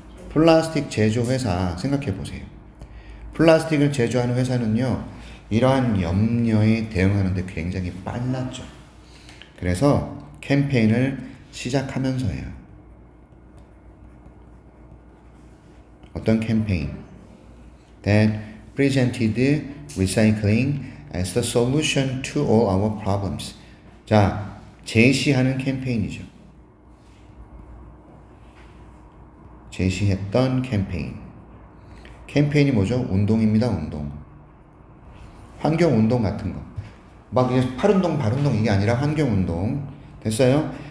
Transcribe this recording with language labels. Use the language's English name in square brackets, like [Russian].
[Korean] 플라스틱 제조회사 생각해 보세요. 플라스틱을 제조하는 회사는요, 이러한 염려에 대응하는데 굉장히 빨랐죠. 그래서 캠페인을 시작하면서요. 어떤 캠페인? [English] That presented recycling as the solution to all our problems. [Korean] 자, 제시하는 캠페인이죠. 제시했던 캠페인. 캠페인이 뭐죠? 운동입니다. 운동. 환경운동 같은 거. 막 팔운동, 발운동 이게 아니라 환경운동. 됐어요?